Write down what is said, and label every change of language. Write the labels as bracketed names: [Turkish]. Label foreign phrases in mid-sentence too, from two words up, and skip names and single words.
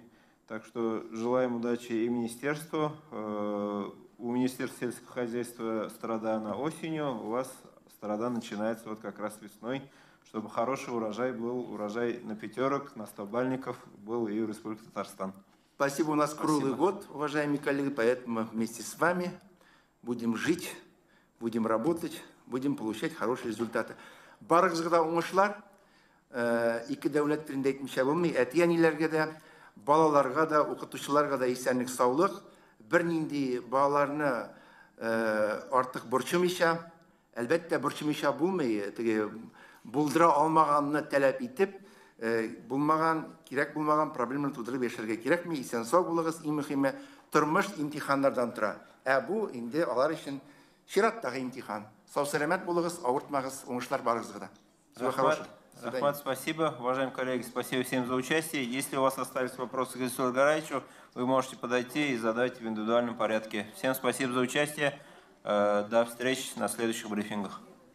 [Russian] Так что желаем удачи и министерству. У Министерства сельского хозяйства Стародана осенью, у вас Стародан начинается вот как раз весной, чтобы хороший урожай был, урожай на пятерок, на 100 бальников был и в Республике Татарстан. Спасибо, у нас круглый год, уважаемые коллеги, поэтому вместе с вами будем жить, будем работать, будем получать хорошие результаты. [Tatar] Барыгызга уңышлар, ике дәүләт телендә әйтмичә булмый, әти-әниләргә дә, балаларга да, укытучыларга да исәнлек, саулык, бернинди балаларны артык борчымыйча, әлбәттә борчымыйча булмый, булдыра алмаганны таләп итеп, булмаган, кирәк булмаган проблеманы тудырып яшәргә кирәкми, исән сау булыгыз, иң мөһиме тормыш имтиханнардан тора. Бу инде алар өчен чираттагы имтихан. Сау-сәламәт булыгыз, авыртмагыз, уңышлар барыгызга да. [Russian] Всего хорошего. Рахмат, спасибо. Уважаемые коллеги, спасибо всем за участие. Если у вас остались вопросы к Ильсуру Гараевичу, вы можете подойти и задать в индивидуальном порядке. Всем спасибо за участие. До встречи на следующих брифингах.